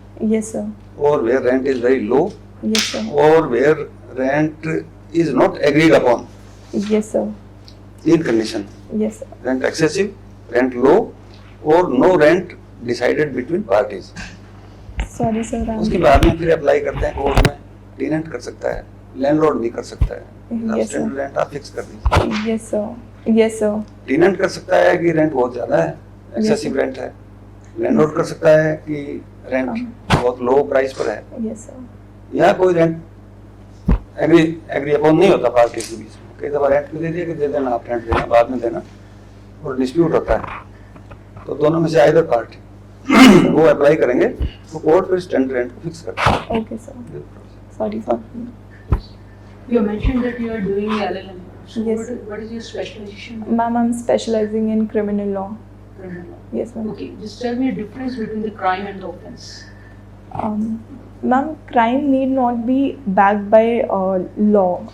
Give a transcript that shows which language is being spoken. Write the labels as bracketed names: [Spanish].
[English] Yes, sir. Or where rent is very low? Yes, sir. Or where rent is not agreed upon? Yes, sir. In condition. Yes, sir. Rent excessive, rent low, or no rent decided between parties. Sorry, sir. [Hindi] उसके बाद में फिर apply करते हैं court में. Tenant कर सकता है, लैंडलॉर्ड भी कर सकता है. [English] Yes, sir. [Hindi] स्टैंडर्ड रेंट आप फिक्स कर दीजिए. [English] Yes, sir. Yes, sir. [Hindi] Tenant कर सकता है कि रेंट बहुत ज्यादा है, एक्सेसिव रेंट है. लैंडलॉर्ड कर सकता है कि रेंट बहुत लो प्राइस पर है. [English] Yes, sir. [Hindi] यहाँ कोई रेंट एग्री अपॉन नहीं होता पार्टी के बीच में. कई दफा रेंट दे दिया कि दे देना, आप रेंट देना, बाद में देना, और डिस्प्यूट होता है. तो दोनों में से आइदर पार्टी वो अप्लाई करेंगे तो कोर्ट फिर स्टैंडर्ड रेंट को फिक्स करता है. [English] Okay, sir. Sorry, sir. You mentioned that you are doing LLM. So Yes. what is your specialization? Ma'am, I'm specializing in criminal law. Criminal law. Yes, ma'am. Okay, just tell me the difference between the crime and the offense. Ma'am, crime need not be backed by law.